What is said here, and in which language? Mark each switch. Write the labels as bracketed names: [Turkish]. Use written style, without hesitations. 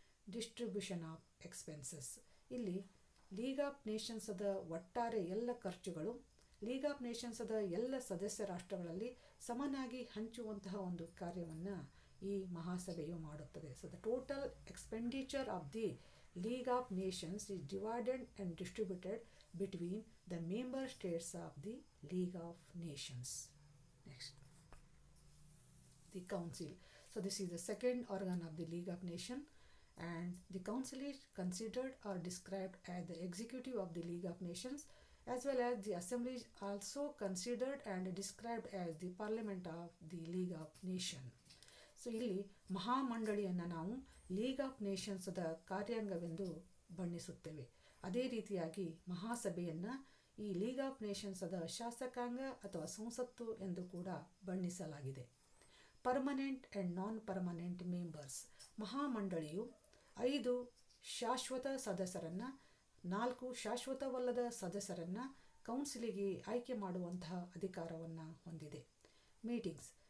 [English] Distribution of expenses. [Kannada] ಇಲ್ಲಿ league of ನೇಷನ್ಸದ ಒಟ್ಟಾರೆ ಎಲ್ಲ ಖರ್ಚುಗಳು ಲೀಗ್ ಆಫ್ ನೇಷನ್ಸದ ಎಲ್ಲ ಸದಸ್ಯ ರಾಷ್ಟ್ರಗಳಲ್ಲಿ ಸಮನಾಗಿ ಹಂಚುವಂತಹ ಒಂದು ಕಾರ್ಯವನ್ನು ಈ ಮಹಾಸಭೆಯು ಮಾಡುತ್ತದೆ. [English] So the total expenditure of the League of Nations is divided and distributed between the member states of the League of Nations. Next, the council. So this is the second organ of the League of Nation, and the council is considered or described as the executive of the League of Nations, as well as the assembly is also considered and described as the parliament of the League of Nations. So [Kannada] ಇಲ್ಲಿ ಮಹಾಮಂಡಳಿಯನ್ನು ನಾವು league of ನೇಷನ್ಸ್ದ ಕಾರ್ಯಾಂಗವೆಂದು ಬಣ್ಣಿಸುತ್ತೇವೆ. ಅದೇ ರೀತಿಯಾಗಿ ಮಹಾಸಭೆಯನ್ನು ಈ league of ನೇಷನ್ಸ್ದ ಶಾಸಕಾಂಗ ಅಥವಾ ಸಂಸತ್ತು ಎಂದು ಕೂಡ ಬಣ್ಣಿಸಲಾಗಿದೆ. [English] Permanent and non permanent members. [Kannada] ಮಹಾಮಂಡಳಿಯು 5 ಶಾಶ್ವತ ಸದಸ್ಯರನ್ನು 4 ಶಾಶ್ವತವಲ್ಲದ ಸದಸ್ಯರನ್ನು ಕೌನ್ಸಿಲಿಗೆ ಆಯ್ಕೆ ಮಾಡುವಂತಹ ಅಧಿಕಾರವನ್ನು ಹೊಂದಿದೆ. ಮೀಟಿಂಗ್ಸ್.